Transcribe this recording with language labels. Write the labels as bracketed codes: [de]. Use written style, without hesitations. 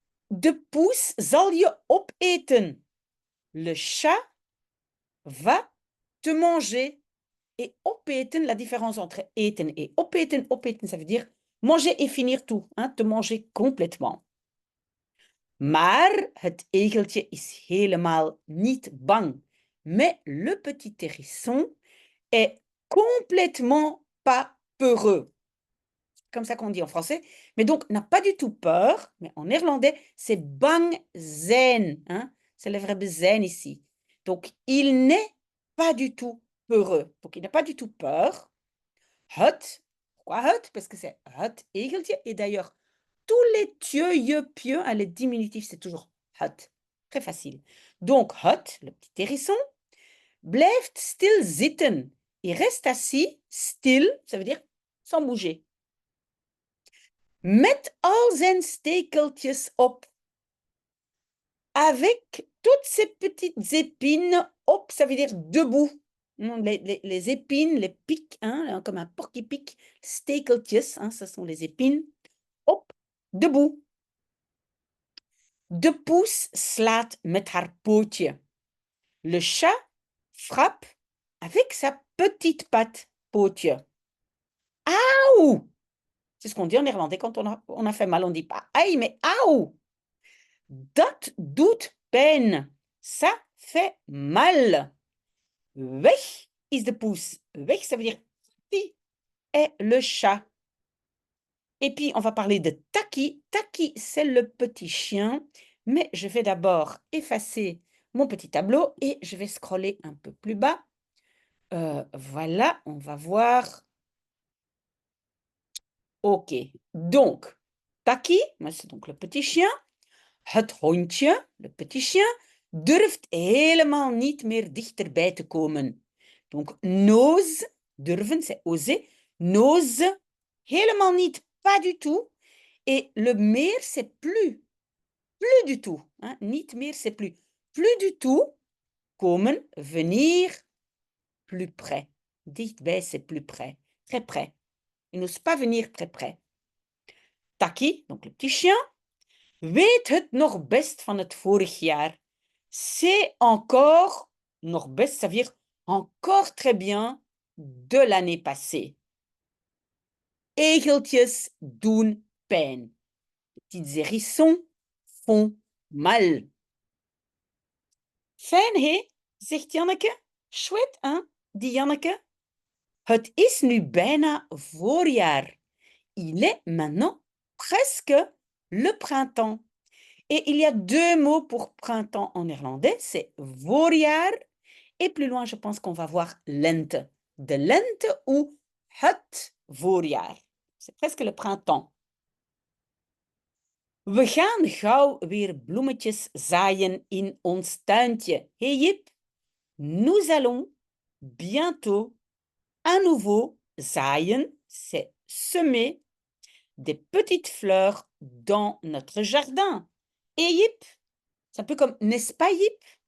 [nl] De poes zal je opeten. [fr] Le chat va te manger. Et opeten, la différence entre eten et opeten, opeten, ça veut dire manger et finir tout, hein, te manger complètement. [nl] Maar het egeltje is helemaal niet bang. [fr] Mais le petit hérisson est complètement pas peureux. Comme ça qu'on dit en français. Mais donc, n'a pas du tout peur. Mais en néerlandais, c'est bang zijn. Hein? C'est le verbe zijn ici. Donc, il n'est pas du tout peureux. Donc, il n'a pas du tout peur. Het. Pourquoi het? Parce que c'est het egeltje. Et d'ailleurs, tous les tieux, je, pieux, hein, les diminutifs, c'est toujours het. Très facile. Donc, het, le petit hérisson, [nl] blijft stil zitten. [fr] Il reste assis, stil, ça veut dire sans bouger. [nl] Met al zijn stekeltjes op. [fr] Avec toutes ces petites épines, op, ça veut dire debout. Les épines, les pics, hein, comme un porc qui pique. Stekeltjes, hein, ce sont les épines. Op, debout. [nl] De poes slaat met haar pootje. [fr] Le chat frappe avec sa petite patte, pootje. Auw! C'est ce qu'on dit en néerlandais quand on a fait mal. On ne dit pas aïe, mais auw! [nl] Dat doet pijn. [fr] Ça fait mal. [nl] Weg is de poes. [fr] Weg, ça veut dire qui est le chat. Et puis, on va parler de Taki. Taki, c'est le petit chien. Mais je vais d'abord effacer mon petit tableau et je vais scroller un peu plus bas. Voilà, on va voir. Ok, donc, Taki, c'est donc le petit chien. [nl] Het hondje, [fr] le petit chien, [nl] durft helemaal niet meer dichterbij te komen. [fr] Donc, n'ose, durven, c'est oser. N'ose, helemaal niet, pas du tout. Et le meer, c'est plus. Plus du tout. Hein? Niet meer, c'est plus. Plus du tout. Komen, venir, plus près. Dichtbij, c'est plus près. Très près. Il n'ose pas venir très près. [nl] Taki, [fr] donc le petit chien, [nl] weet het nog best van het vorig jaar. [fr] C'est encore, nog best, ça veut dire encore très bien de l'année passée. [nl] Egeltjes doen pijn. [fr] Petites hérissons font mal. [nl] Fijn, hé, zegt Janneke. [fr] Chouette, hein, dit Janneke. [nl] Het is nu bijna voorjaar. [fr] Il est maintenant presque le printemps. Et il y a deux mots pour printemps en néerlandais, c'est voorjaar. Et plus loin, je pense qu'on va voir lente. [nl] De lente ou het voorjaar. [fr] C'est presque le printemps. [nl] We gaan gauw weer bloemetjes zaaien in ons tuintje. [fr] Hey Jip, nous allons bientôt à nouveau zaaien, c'est semer des petites fleurs dans notre jardin. Et Jip, c'est un peu comme, n'est-ce pas Jip?